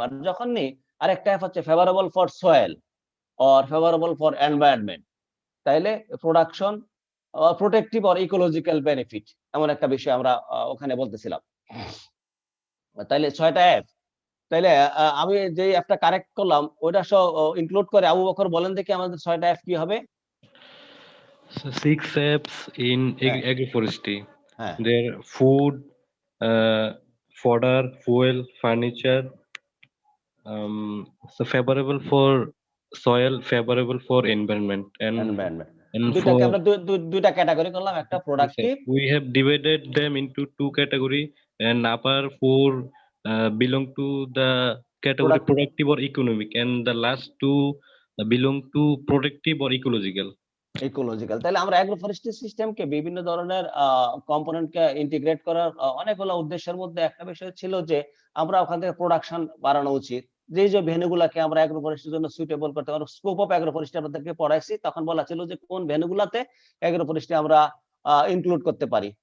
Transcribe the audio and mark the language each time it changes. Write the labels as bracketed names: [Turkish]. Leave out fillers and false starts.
[Bangla] আর যখন নি আরেকটা এফ হচ্ছে [English] favourable for soil or favourable for environment, [Bangla] তাইলে [English] production protective or ecological benefit, [Bangla] এমন একটা বিষয় আমরা ওখানে বলতেছিলাম। তাইলে 6টা এফ, তাইলে আমি যে এফটা কারেক্ট করলাম ওইটা সব ইনক্লুড করে আবু বকর বলেন দেখি আমাদের 6টা এফ কি হবে? [English] So 6 Fs in agroforestry. [Bangla] হ্যাঁ, [English] There food, fodder, fuel, furniture. So favorable for soil, favorable for environment, environment. and [Bangla] দুইটাকে [English] for [Bangla] আমরা দুইটা ক্যাটাগরি করলাম, একটা productive. [English] we have divided them into 2 category, and upper 4 belong to the category productive or economic, and the last 2 belong to protective or ecological. Ecological. [Bangla] তাহলে আমরা অ্যাগ্রোফরেস্ট্রি সিস্টেমকে বিভিন্ন ধরনের কম্পোনেন্টকে ইন্টিগ্রেট করার অনেকগুলো উদ্দেশ্যের মধ্যে একটা বিষয় ছিল যে আমরা ওখান থেকে প্রোডাকশন বাড়ানো উচিত, যে ভেন্যুগুলাকে আমরা অ্যাগ্রোফরেস্ট্রির জন্য সুইটেবল করতে পারবো। স্কোপ অফ অ্যাগ্রোফরেস্ট্রি আপনাদেরকে পড়াইছি, তখন বলা ছিল যে কোন ভেন্যুগুলাতে অ্যাগ্রোফরেস্ট্রি আমরা ইনক্লুড করতে পারি।